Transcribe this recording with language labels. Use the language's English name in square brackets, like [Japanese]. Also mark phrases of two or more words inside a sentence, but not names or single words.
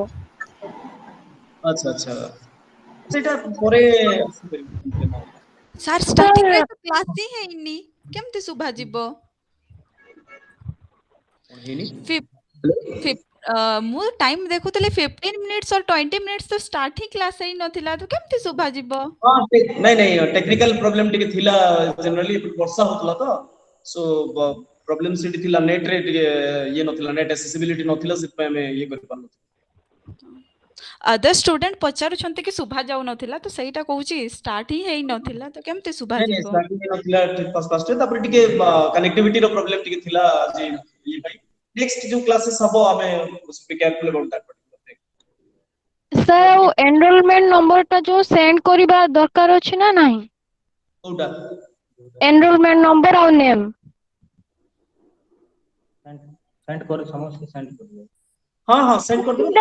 [Odia] ଆଚ୍ଛା ଆଚ୍ଛା, ସେଇଟା ପରେ ସାର୍ ଷ୍ଟାର୍ଟିଂରେ ତ କ୍ଲାସ୍ ହିଁ ହେଇନି, କେମିତି ଶୁଭାଯିବ? ହେଇନି। ମୁଁ ଟାଇମ୍ ଦେଖୁଥିଲି 15 [English] minutes or [Odia] 20 minutes ତ ଷ୍ଟାର୍ଟ ହିଁ କ୍ଲାସ୍ ହେଇନଥିଲା, ତ କେମିତି ଶୁଭାଯିବ? ନାଇଁ [English] technical problem [Odia] ଟିକେ ଥିଲା। ଜେନେରାଲି ବର୍ଷା ହଉଥିଲା ତ, ସୋ ପ୍ରୋବ୍ଲେମ ସେଠି ଥିଲା। ନେଟ ରେ ଟିକେ ଇଏ ନଥିଲା, [English] net accessibility [Odia] ନଥିଲା, ସେଥିପାଇଁ ଆମେ ଇଏ କରିପାରୁନଥିଲୁ। [English] other student [Odia] ପଚାରୁଛନ୍ତି କି ଶୁଭା ଯାଉନଥିଲା, ତ ସେଇଟା କହୁଛି ଷ୍ଟାର୍ଟ ହିଁ ହେଇନଥିଲା, ତ କେମିତି ନାଇଁ ଶୁଭାଯିବ? ଷ୍ଟାର୍ଟିଂ ନଥିଲା ଫାଷ୍ଟ, ତାପରେ ଟିକେ କନେକ୍ଟିଭିଟି ର ପ୍ରୋବ୍ଲେମ ଟିକେ ଥିଲା ଆଜି ଇଏ ପାଇଁ। ନେକ୍ସଟ ଯୋଉ କ୍ଲାसेस ହବ ଆମେ [English] be careful about that. [Odia] ସାର୍ ଆଉ [English] enrollment number [Odia] ଟା ଯୋଉ ସେଣ୍ଡ କରିବା ଦରକାର ଅଛି ନା ନାହିଁ? କୋଉଟା? [English] enrollment number [Odia] ଆଉ ନେମ୍। ସେଣ୍ଡ କରି ସମସ୍ତେ ସେଣ୍ଡ କରିବେ। ହଁ ସେଣ୍ଡ କରିଦେବେ।